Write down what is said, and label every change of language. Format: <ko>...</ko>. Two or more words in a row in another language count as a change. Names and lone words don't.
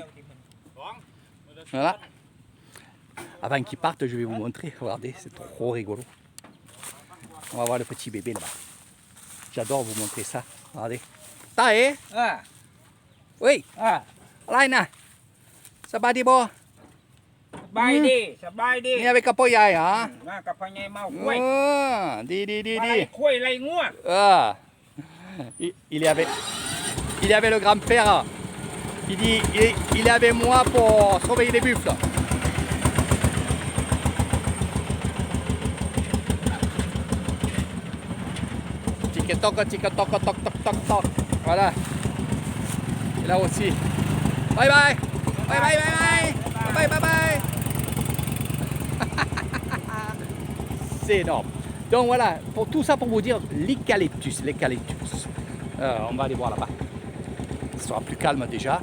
<fr>Voilà. Avant qu'il parte, je vais vous montrer. Regardez, c'est trop rigolo. On va voir le petit bébé là-bas. J'adore vous montrer ça. Regardez. Tae, Ah, oui, ah, Laina. Ça va bon?</fr> <th>สบายดีสบายดี</th> <fr>Ni avec un poyai, hein?</fr> <th>มากับพ่อใหญ่เมาคุ้ย</th> <fr>Di.</fr> <th>คุ้ยไรงัว</th> <fr>Ah. Il est avec le grand-père. Il dit, il est avec moi pour surveiller les buffles. Tic-toc, tic-toc, toc, toc, toc, toc. Voilà. Et là aussi.</fr> <en>Bye bye. Bye bye, bye bye. Bye bye, bye bye.</en> <fr>C'est énorme. Donc voilà, pour tout ça pour vous dire l'eucalyptus. On va aller voir là-bas. Ce sera plus calme déjà.</fr>